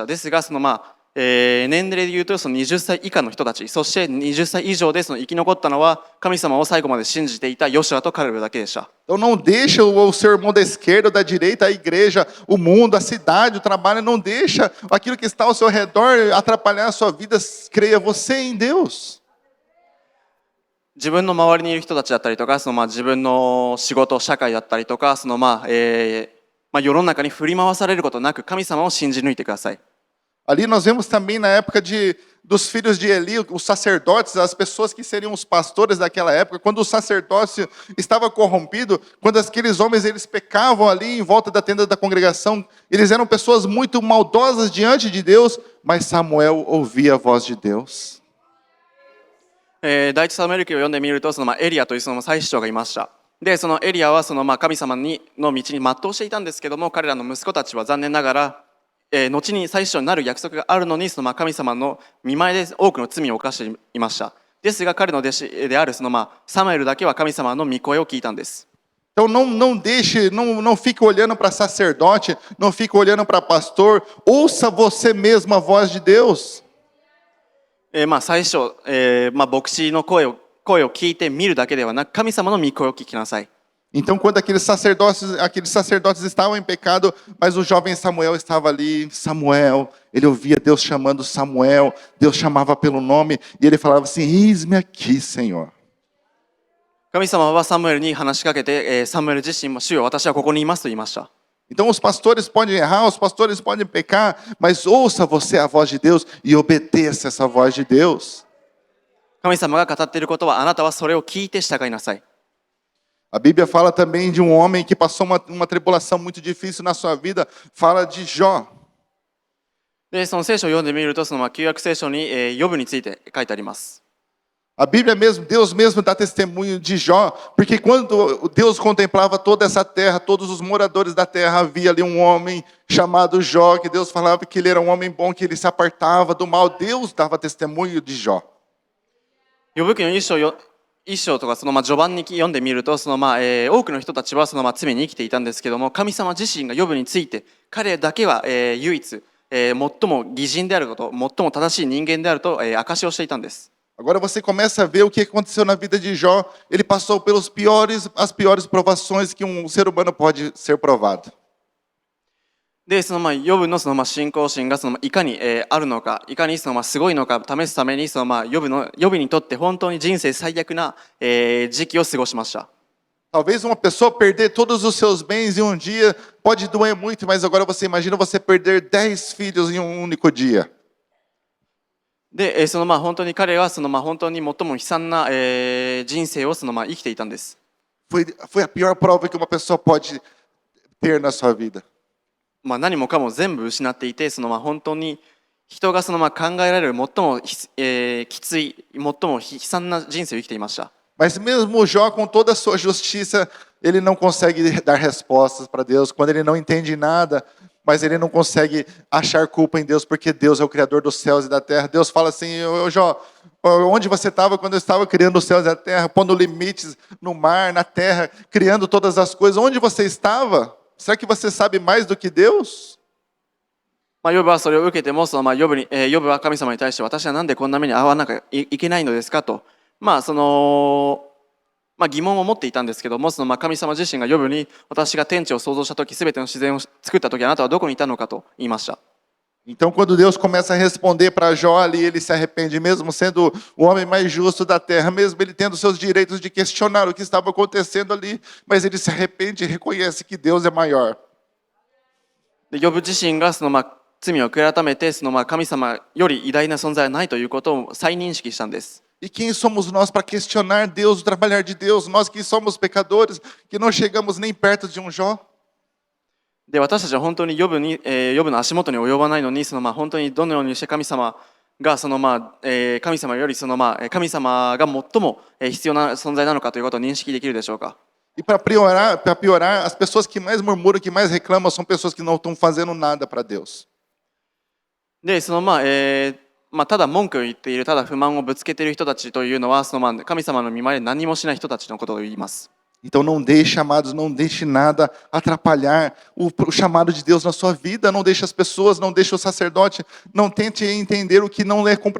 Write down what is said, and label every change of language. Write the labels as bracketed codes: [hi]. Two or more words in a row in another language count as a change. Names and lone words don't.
[ja] ですが年齢でいうと20歳以下の人たち、そして20歳以上で生き残ったのは神様を最後まで信じていたヨシュアとカレブだけでした。 [pt] Então não deixa o seu irmão da esquerda ou da direita, a igreja, o mundo, a cidade, o trabalho, não deixa aquilo que está ao seu redor atrapalhar a sua vida. Creia você em Deus. [ja] 自分の周りにいる人たちだったりとか、自分の仕事、社会だったりとか、世の中に振り回されることなく神様を信じ抜いてください。 [pt] Ali nós vemos também na época dos filhos de Eli, os sacerdotes, as pessoas que seriam os pastores daquela época, quando o sacerdócio estava corrompido, quando aqueles homens eles pecavam ali em volta da tenda da congregação, eles eram pessoas muito maldosas diante de Deus, mas Samuel ouvia a voz de Deus. [ja] 第一サムエル記を読んでみるとエリアという祭司長がいました。でエリアは神様の道に全うしていたんですけども、彼らの息子たちは残念ながら後に祭司長になる約束があるのに神様の見前で多くの罪を犯していました。ですが彼の弟子であるサムエルだけは神様の御声を聞いたんです。 [pt] Então não fique olhando para sacerdote, não fique olhando para pastor, ouça você mesmo a voz de Deus. [ja] 祭司長、牧師の声を聞いて見るだけではなく、神様の御声を聞きなさい。 [pt] Então, quando aqueles sacerdotes estavam em pecado, mas o jovem Samuel estava ali, Samuel, ele ouvia Deus chamando Samuel, Deus chamava pelo nome, e ele falava assim, eis-me aqui, Senhor. [ja] 神様はサムエルに話しかけて、サムエル自身も主よ、私はここにいますと言いました。 [pt] Então, os pastores podem errar, os pastores podem pecar, mas ouça você a voz de Deus e obedeça essa voz de Deus. [ja] 神様が語っていることは、あなたはそれを聞いて従いなさい。 [pt] A Bíblia fala também de um homem que passou uma tribulação muito difícil na sua vida. Fala de Jó. [ja] でその聖書を読んでみると旧約聖書にヨブについて書いてあります。 [pt] A Bíblia mesmo, Deus mesmo dá testemunho de Jó, porque quando Deus contemplava toda essa terra, todos os moradores da terra, havia ali um homem chamado Jó, que Deus falava que ele era um homem bom, que ele se apartava do mal. Deus dava testemunho de Jó. [ja] ヨブ記の一章とか序盤に読んでみると多くの人たちは罪に生きていたんですけども、神様自身がヨブについて彼だけは唯一最も義人であること、最も正しい人間であると証しをしていたんです。 [pt] Agora você começa a ver o que aconteceu na vida de Jó. Ele passou as piores provações que um ser humano pode ser provado. [ja] で、ヨブの信仰心がいかに、あるのか、いかにすごいのか試すためにヨブにとって本当に人生最悪な、時期を過ごしました。 [pt] Talvez uma pessoa perder todos os seus bens em um dia pode doer muito, mas agora você imagina você perder 10 filhos em um único dia. [ja] で、本当に彼は本当に最も悲惨な、人生を生きていたんです。 [pt] Foi a pior prova que uma pessoa pode ter na sua vida. [ja] 何もかも全部失っていて、本当に人が考えられる最も、きつい、最も悲惨な人生を生きていました。 [pt] Mas mesmo Jó, com toda a sua justiça, ele não consegue dar respostas para Deus. Quando ele não entende nada, mas ele não consegue achar culpa em Deus, porque Deus é o Criador dos céus e da terra. Deus fala assim: ô Jó, onde você estava quando eu estava criando os céus e a terra, pondo limites no mar, na terra, criando todas as coisas? Onde você estava? Será que você sabe mais do que Deus? [ja] ヨブはそれを受けても、ヨブは神様に対して、私はなんでこんな目に遭わなきゃいけないのですかと、疑問を持っていたんですけども、神様自身がヨブに、私が天地を創造した時、すべての自然を作った時、あなたはどこにいたのかと言いました。 [pt] Então, quando Deus começa a responder para Jó ali, ele se arrepende, mesmo sendo o homem mais justo da terra, mesmo ele tendo seus direitos de questionar o que estava acontecendo ali, mas ele se arrepende e reconhece que Deus é maior. [ja] で、ヨブ自身が罪を悔い改めて、神様より偉大な存在はないということを再認識したんです。 [pt] E quem somos nós para questionar Deus, o trabalhar de Deus? Nós que somos pecadores, que não chegamos nem perto de um Jó. [ja] で、私たちは本当にヨブの足元に及ばないのに、本当にどのようにして神様が神様より神様が最も必要な存在なのかということを認識できるでしょうか。 [pt] E para piorar, as pessoas que mais murmuram, que mais reclamam, são pessoas que não estão fazendo nada para Deus. [ja] で、ただ文句を言っている、ただ不満をぶつけている人たちというのは、神様の御前で何もしない人たちのことを言います。 [pt] Então não deixe, amados, não deixe nada atrapalhar o chamado de Deus na sua vida. Não deixe as pessoas, não deixe o sacerdote, não tente entender o que não é cumprir.